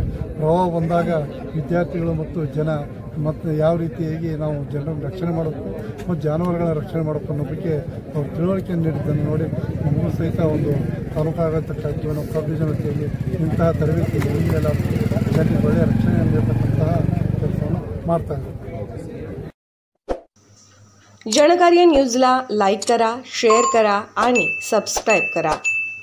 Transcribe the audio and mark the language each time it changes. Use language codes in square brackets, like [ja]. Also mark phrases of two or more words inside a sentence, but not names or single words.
[kn] ಪ್ರವಾಹ ಬಂದಾಗ ವಿದ್ಯಾರ್ಥಿಗಳು ಮತ್ತು ಜನ ಮತ್ತು ಯಾವ ರೀತಿಯಾಗಿ ನಾವು ಜನರನ್ನು ರಕ್ಷಣೆ ಮಾಡಬೇಕು ಮತ್ತು ಜಾನುವಾರುಗಳ ರಕ್ಷಣೆ ಮಾಡಬೇಕು ಅನ್ನೋ ಬಗ್ಗೆ ಅವರು ತಿಳುವಳಿಕೆಯನ್ನು ನೀಡಿದ್ದನ್ನು ನೋಡಿ ನಮಗೂ ಸಹಿತ ಒಂದು ತಾಲೂಕಾಗತಕ್ಕಾಗಿ ನಾವು ಕಬ್ಬಿಜನತೆಯಲ್ಲಿ ಇಂತಹ ತರಬೇತಿ ಎಲ್ಲ ಜನರಿಗೆ ಒಳ್ಳೆಯ ರಕ್ಷಣೆಯನ್ನು ನೀಡತಕ್ಕಂತಹ ಕೆಲಸವನ್ನು ಮಾಡ್ತಾ ಇದ್ದಾರೆ। [mr] जनकार्य न्यूजला लाईक करा, शेअर करा आणि सबस्क्राईब करा।